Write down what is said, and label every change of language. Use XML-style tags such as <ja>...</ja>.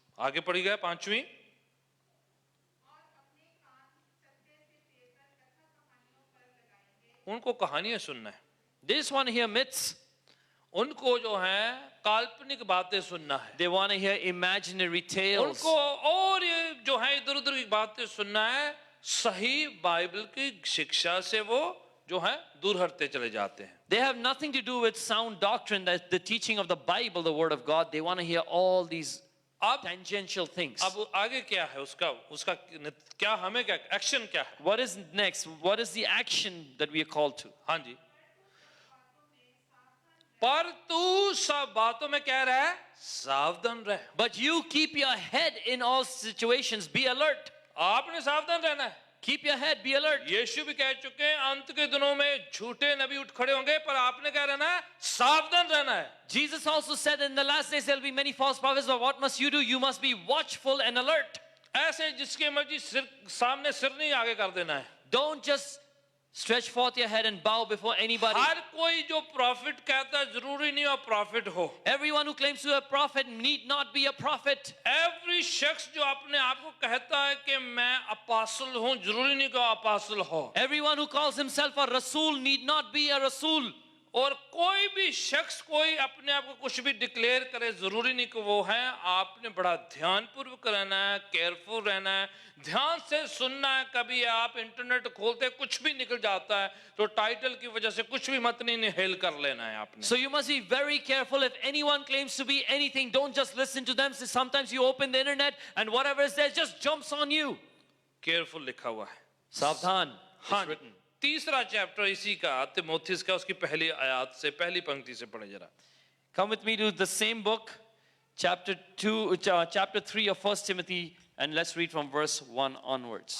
<hi>आगे पढ़ी गया पांचवी उनको कहानियां सुनना है.</hi> <en>They just want to hear myths.</en> <hi>उनको जो है काल्पनिक बातें सुनना है,</hi> <en>They want to hear imaginary tales.</en> <hi>उनको और ये जो है इधर उधर की बातें सुनना है, सही बाइबल की शिक्षा से वो जो है दूर हटते चले जाते हैं.</hi> <en>They have nothing to do with sound doctrine, that's the teaching of the Bible, the Word of God. They want to hear all these</en> <hi>अब</hi> <en>tangential things.</en> <hi>अब आगे क्या है उसका क्या, हमें क्या एक्शन क्या है?</hi> <en>What is next? What is the action that we are called to?</en> <hi>हाँ जी. पर तू सब बातों में कह रहा है सावधान रह.</hi> <en>But you keep your head in all situations. Be alert.</en> <hi>आपने सावधान रहना है.</hi> <en>Keep your head. Be alert.</en> <hi>यीशु भी कह चुके हैं अंत के दिनों में झूठे नबी उठ खड़े होंगे, पर आपने क्या रहना है? सावधान रहना है.</hi> <en>Jesus also said in the last days there will be many false prophets, but what must you do? You must be watchful and alert.</en> <hi>ऐसे जिसके मर्जी सिर सामने सिर नहीं आगे कर देना है.</hi> <en>Don't just stretch forth your head and bow before anybody.</en> <hi>हर कोई जो प्रॉफिट कहता है जरूरी नहीं हो प्रॉफिट हो.</hi> <en>Everyone who claims to be a prophet need not be a prophet.</en> <hi>Every शख्स जो अपने आप को कहता है कि मैं अपासल हूं, जरूरी नहीं कि अपासल हो.</hi> <en>Everyone who calls himself a Rasul need not be a Rasul.</en> <hi>और कोई भी शख्स कोई अपने आप को कुछ भी डिक्लेयर करे, जरूरी नहीं कि वो है. आपने बड़ा ध्यानपूर्वक रहना है, केयरफुल रहना है, ध्यान से सुनना है. कभी आप इंटरनेट खोलते कुछ भी निकल जाता है तो टाइटल की वजह से कुछ भी मत नहीं हेल कर लेना है आपने.</hi> <en>So you must be very careful. If anyone claims to be anything, don't just listen to them. Sometimes you open the internet and whatever is there just jumps on you.</en> <hi>Careful लिखा हुआ है. Savdhan. हाँ,</hi> <en>It's written.</en> <hi>तीसरा chapter इसी का तिमोथेयुस का, उसकी पहली आयत से पहली पंक्ति से पढ़े जरा.</hi> <en>Come with me to the same book, chapter 3 of 1 Timothy, and let's read from verse 1 onwards.</en>